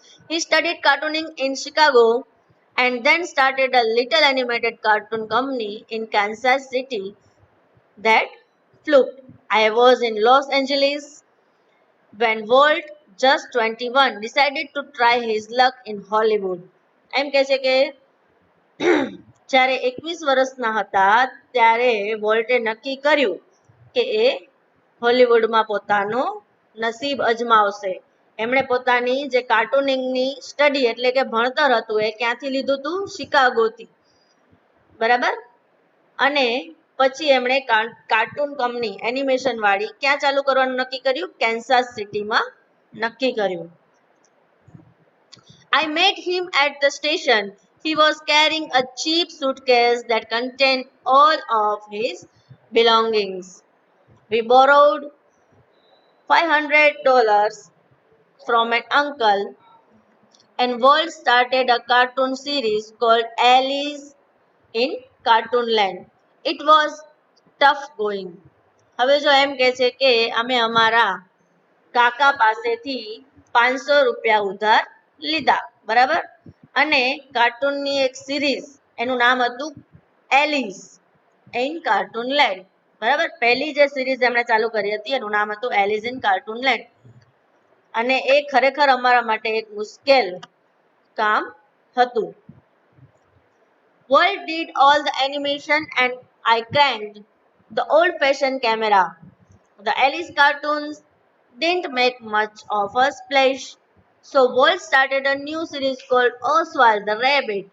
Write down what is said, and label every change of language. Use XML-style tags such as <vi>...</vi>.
<en>He studied cartooning in Chicago and then started a little animated cartoon company in Kansas City that flunked. I was in Los Angeles when Walt, just 21, decided to try his luck in Hollywood.</en> <gu>એમ કહે છે કે જ્યારે 21 વર્ષના હતા ત્યારે વોલ્ટે નક્કી કર્યું કે એ હોલિવૂડમાં પોતાનો નસીબ અજમાવશે. એમણે પોતાની જે કાર્ટૂનિંગની સ્ટડી એટલે કે ભણતર હતું એ ક્યાંથી લીધું હતું? શિકાગોથી, બરાબર. અને પછી એમણે કાર્ટૂન કંપની એનિમેશન વાળી ક્યાં ચાલુ કરવાનું નક્કી કર્યું? કેન્સાસ સિટીમાં નક્કી કર્યું.</gu> <en>I met him at the station. He was carrying a cheap suitcase that contained all of his belongings. We borrowed $500 from an uncle, and Walt started a cartoon series called Alice in Cartoonland. It was tough going.</en> <gu>હવે જો એમ કહે છે કે અમે અમારા કાકા પાસેથી 500 રૂપિયા ઉધાર લીધા, બરાબર. અને કાર્ટૂનની એક સિરીઝ, એનું નામ હતું એલિસ ઇન કાર્ટૂનલેન્ડ, બરાબર. પહેલી જે સિરીઝ એમણે ચાલુ કરી હતી એનું નામ હતું એલિસ ઇન કાર્ટૂનલેન્ડ. અને એ ખરેખર અમારા માટે એક મુશ્કેલ કામ હતું.</gu> <en>Walt did all the animation and I cranked the old-fashioned camera. The Alice cartoons didn't make much of a splash, so Walt started a new series called Oswald the Rabbit.</en>